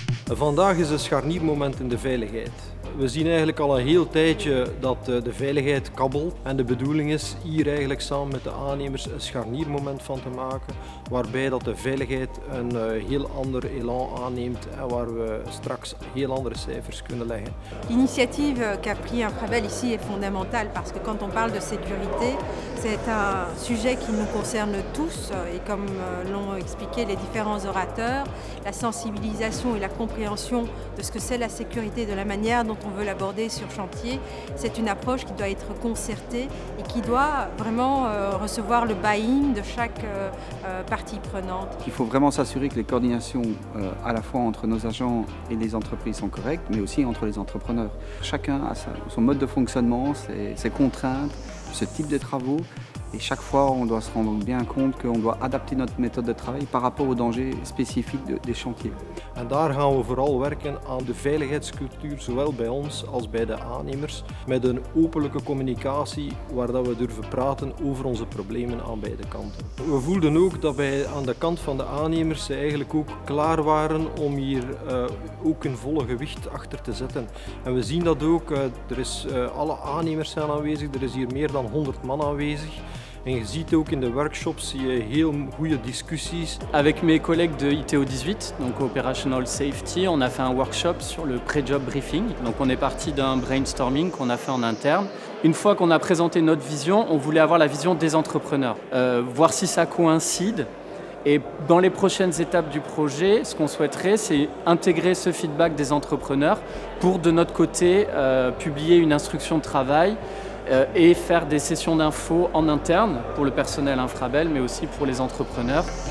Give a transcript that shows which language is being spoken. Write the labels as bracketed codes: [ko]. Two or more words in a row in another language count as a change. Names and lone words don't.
[nl] Vandaag is een scharniermoment in de veiligheid. We zien eigenlijk al een heel tijdje dat de veiligheid kabbelt en de bedoeling is hier eigenlijk samen met de aannemers een scharniermoment van te maken waarbij dat de veiligheid een heel ander elan aanneemt en waar we straks heel andere cijfers kunnen leggen. [fr] L'initiative qu'a pris Infrabel ici est fondamentale parce que quand on parle de sécurité, c'est un sujet qui nous concerne tous et comme l'ont expliqué les différents orateurs, la sensibilisation et la compréhension de ce que c'est la sécurité, de la manière dont on veut l'aborder sur chantier, c'est une approche qui doit être concertée et qui doit vraiment recevoir le buy-in de chaque partie prenante. Il faut vraiment s'assurer que les coordinations à la fois entre nos agents et les entreprises sont correctes, mais aussi entre les entrepreneurs. Chacun a son mode de fonctionnement, ses contraintes, ce type de travaux. Et chaque fois, on doit se rendre bien compte qu'on doit adapter notre méthode de travail par rapport aux dangers spécifiques des chantiers. [nl] En daar gaan we vooral werken aan de veiligheidscultuur, zowel bij ons als bij de aannemers, met een openlijke communicatie waar dat we durven praten over onze problemen aan beide kanten. We voelden ook dat wij aan de kant van de aannemers eigenlijk ook klaar waren om hier ook een volle gewicht achter te zetten. En we zien dat ook, alle aannemers zijn aanwezig, er is hier meer dan 100 man aanwezig. En je ziet ook in de workshops zie je heel goede discussies. [fr] Avec mes collègues de ITO 18, donc [en] Operational Safety, [fr] on a fait un workshop sur le pré-job briefing. Donc on est parti d'un brainstorming qu'on a fait en interne. Une fois qu'on a présenté notre vision, on voulait avoir la vision des entrepreneurs, voir si ça coïncide. Et dans les prochaines étapes du projet, ce qu'on souhaiterait, c'est intégrer ce feedback des entrepreneurs pour, de notre côté, publier une instruction de travail et faire des sessions d'infos en interne pour le personnel Infrabel, mais aussi pour les entrepreneurs.